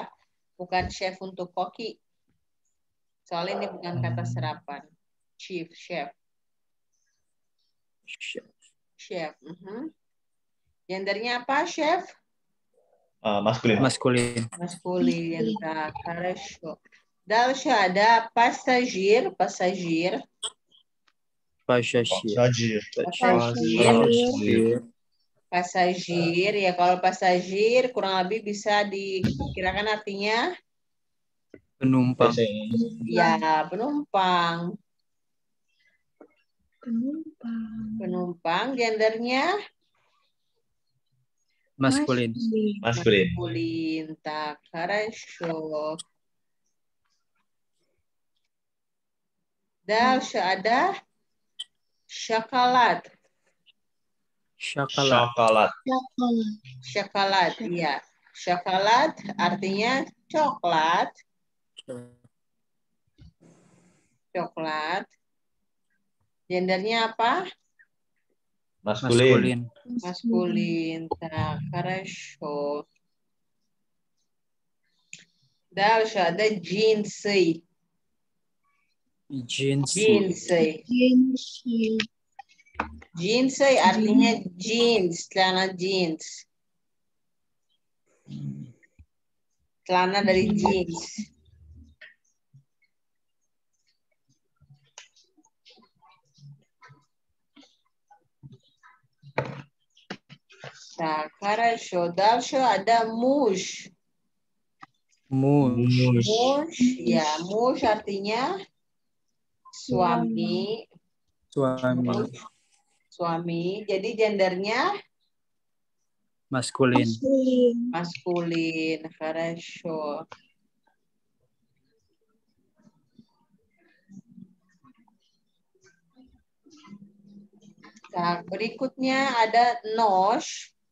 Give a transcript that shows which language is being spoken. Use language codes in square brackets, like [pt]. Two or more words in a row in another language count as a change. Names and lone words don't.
[id] Bukan chef untuk koki. Soalnya ini bukan kata serapan. Chief, chef. Chef. Gendernya apa, chef? Maskulin. Maskulin. [ru] Так, хорошо. [id] Дальше ada passagier. Passagier ya, kalau passagier kurang lebih bisa dikirakan artinya Penumpang. ya, penumpang. Gendernya Maskulin. [ru] Так, хорошо. [id] Дальше ada coklat. Coklat, iya. Coklat artinya coklat. Gendernya apa? Maskulin. [ru] Так, хорошо. [id] Дальше ada джинсы. Jeans artinya jeans, celana jeans. Celana dari jeans. [ru] Так, хорошо. [id] Дальше ada муж. Ya, муж artinya suami. Jadi gendernya Maskulin. Хорошо. Nah, berikutnya ada nож.